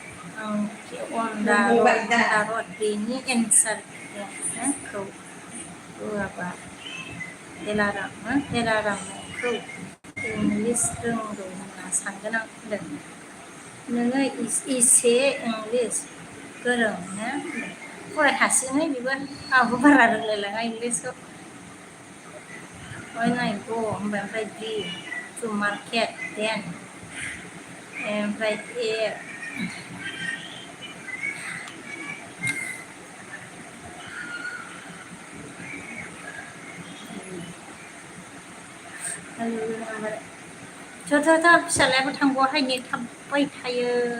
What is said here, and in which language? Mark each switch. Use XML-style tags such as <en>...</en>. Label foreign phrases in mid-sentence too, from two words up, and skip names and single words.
<brx>अनदारद बेनि एन्सारखौ होआबा एलारामखौ इंलिस रोंगौ होनना सानगोन आं होनदों नोङो इसे इंलिस गोरों ना फरायखासिगोनहाय बेबो आंबो बारा रोंलायलाङा इंलिसखौ</brx> <en>when I go</en> <brx>ओमफ्राय</brx> <en>B to market then</en> <brx>ओमफ्राय A थ' फिसालायाबो थांबावाहाय नेट थाबबाय थायो</brx>